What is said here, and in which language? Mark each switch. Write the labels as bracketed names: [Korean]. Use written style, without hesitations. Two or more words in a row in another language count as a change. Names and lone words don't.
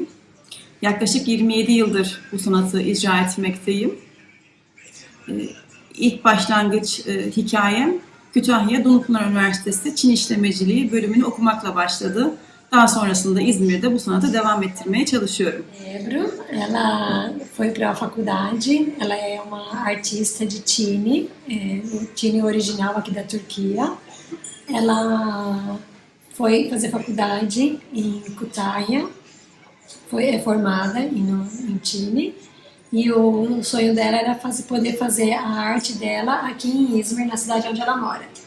[Turkish] Yaklaşık 27 yıldır bu sanatı icra etmekteyim. İlk başlangıç hikayem Kütahya Dumlupınar Üniversitesi Çin İşletmeciliği bölümünü okumakla başladı. Daha sonrasında İzmir'de bu sanatı devam ettirmeye çalışıyorum. [Portuguese] Ebru, ela foi para a faculdade, ela é uma artista de Çini, Çini original aqui da Turquia. Ela foi fazer faculdade em Kütahya, é formada em Çini, e o sonho dela era poder fazer a arte dela aqui em Izmir, na cidade onde ela mora.